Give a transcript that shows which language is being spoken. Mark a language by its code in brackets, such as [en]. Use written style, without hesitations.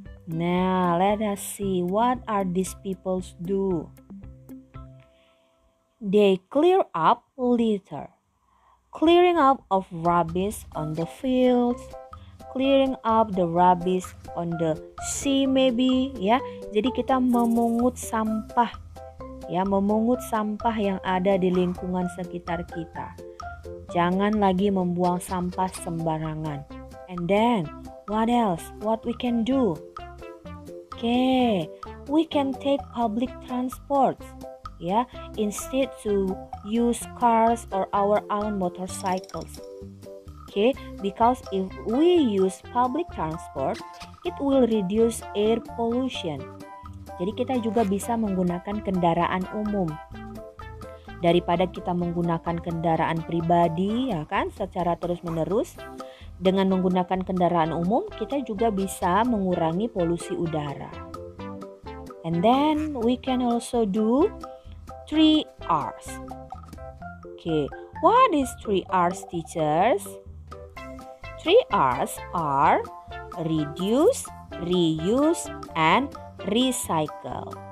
[en] Now, let us see what are these people do. They clear up litter, clearing up of rubbish on the fields, clearing up the rubbish on the sea maybe, ya. [id] Jadi kita memungut sampah, ya, memungut sampah yang ada di lingkungan sekitar kita. Jangan lagi membuang sampah sembarangan. [en] And then, what else? What we can do? Okay, we can take public transport, ya, instead to use cars or our own motorcycles. Okay, because if we use public transport, it will reduce air pollution. [id] Jadi kita juga bisa menggunakan kendaraan umum. Daripada kita menggunakan kendaraan pribadi, ya kan, secara terus-menerus. Dengan menggunakan kendaraan umum, kita juga bisa mengurangi polusi udara. [en] And then we can also do 3 R's. Okay, what is 3 R's, teachers? 3 R's are reduce, reuse, and recycle.